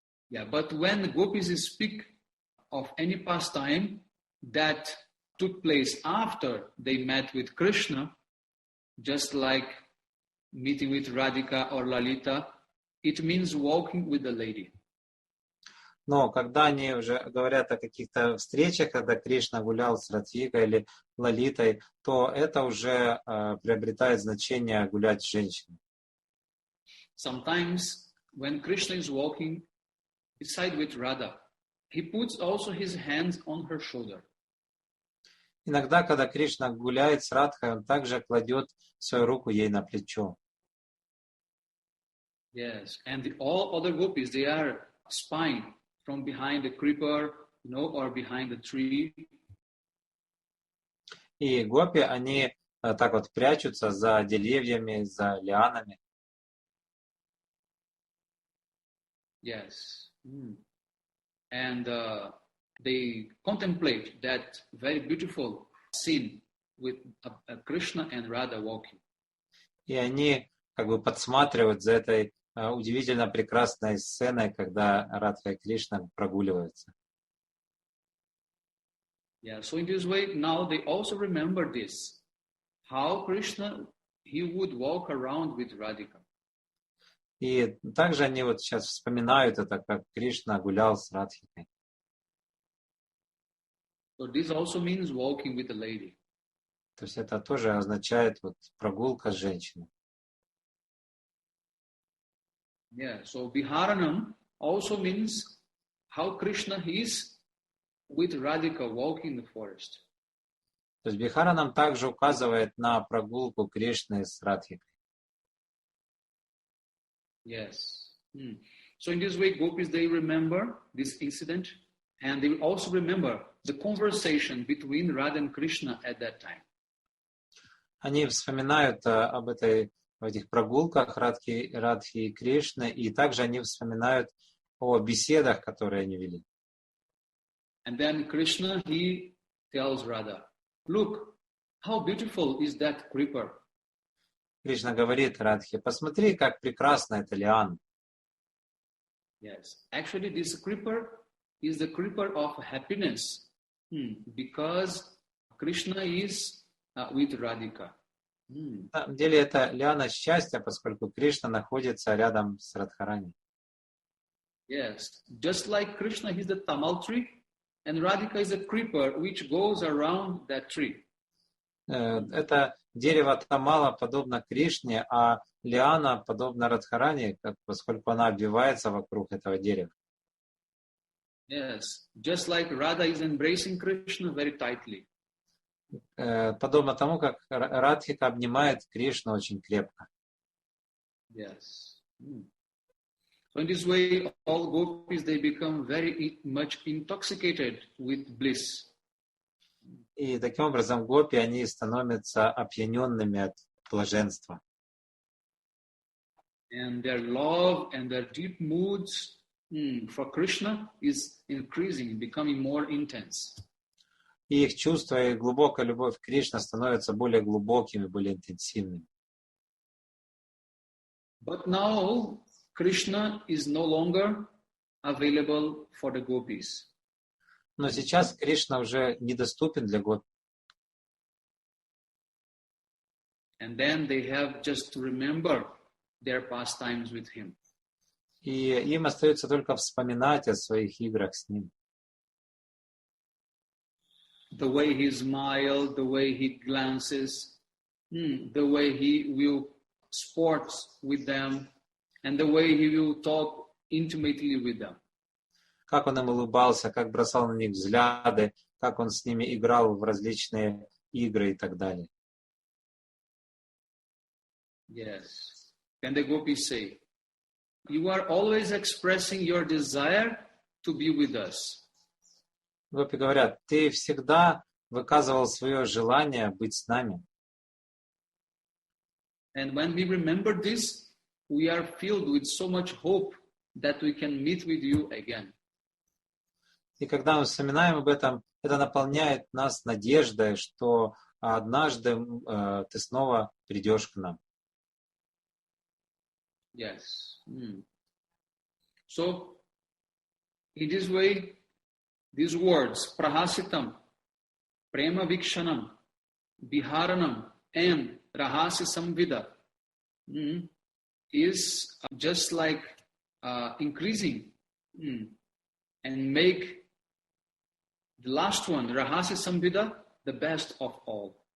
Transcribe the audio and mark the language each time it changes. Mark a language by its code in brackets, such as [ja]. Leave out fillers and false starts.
[en] Yeah, but when the gopis speak of any pastime that took place after they met with Krishna, just like meeting with Radhika or Lalita, it means walking with the lady. [ru] Но когда они уже говорят о каких-то встречах, когда Кришна гулял с Радхикой или Лалитой, то это уже приобретает значение гулять с женщиной. [en] Sometimes when Krishna is walking beside with Radha, he puts also his hands on her shoulder. [ru] Иногда, когда Кришна гуляет с Радхой, он также кладет свою руку ей на плечо. [en] Yes, and all other gopis, they are spying from behind the creeper, or behind the tree. [ru] И гопи, они так вот прячутся за деревьями, за лианами. [en] Yes. And they contemplate that very beautiful scene with Krishna and Radha walking. [ru] И они как бы подсматривают за этой удивительно прекрасной сценой, когда Радха и Кришна прогуливаются. [en] Yeah, so in this way, now they also remember this, how Krishna, he would walk around with Radhika. [ru] И также они вот сейчас вспоминают это, как Кришна гулял с Радхикой. [en] So this also means walking with a lady. [ru] То есть это тоже означает вот прогулка с женщиной. [en] Yeah, so Viharanam also means how Krishna is with Radhika walking in the forest. [ru] То есть Бихара нам также указывает на прогулку Кришны с Радхикой. [en] Yes. So in this way, gopis, they remember this incident, and they will also remember the conversation between Radha and Krishna at that time. [ru] Они вспоминают об этих прогулках Радхи и Кришны, и также они вспоминают о беседах, которые они вели. [en] And then Krishna, he tells Radha, look, how beautiful is that creeper. [ru] Кришна говорит Радхе, посмотри, как прекрасна эта лиана. [en] Yes, actually this creeper is the creeper of happiness, because Krishna is with Radhika. [ru] На самом деле это лиана счастья, поскольку Кришна находится рядом с Радхарани. [en] Yes, just like Krishna, he's the tamal tree, and Radhika is a creeper which goes around that tree. [ru] Это дерево Тамала подобно Кришне, а лиана подобна Радхарани, поскольку она обвивается вокруг этого дерева. [en] Yes, just like Radha is embracing Krishna very tightly. [ru] Подобно тому, как Радхика обнимает Кришну очень крепко. [en] Yes. So in this way, all gopis, they become very much intoxicated with bliss. [ru] И таким образом гопи, они становятся опьяненными от блаженства. [en] And their love and their deep moods for Krishna is increasing, becoming more intense. [ru] И их чувства и глубокая любовь к Кришне становятся более глубокими, более интенсивными. [en] But now, Krishna is no longer available for the gopis. [ru] Но сейчас Кришна уже недоступен для гопи. [en] And then they have just to remember their pastimes with him. [ru] И им остается только вспоминать о своих играх с ним. [en] The way he smiles, the way he glances, the way he will sport with them, and the way he will talk intimately with them. [ru] Как он им улыбался, как бросал на них взгляды, как он с ними играл в различные игры и так далее. [en] Yes. Can the gopis say, you are always expressing your desire to be with us. [ru] Гопи говорят, ты всегда выказывал свое желание быть с нами. [en] And when we remember this, we are filled with so much hope that we can meet with you again. [ru] И когда мы вспоминаем об этом, это наполняет нас надеждой, что однажды ты снова придешь к нам. [en] Yes. So, in this way, these words, prahasitam, prema vikshanam, viharanam, and rahasi samvida, is just like increasing and make the last one, rahasi samvida, the best of all.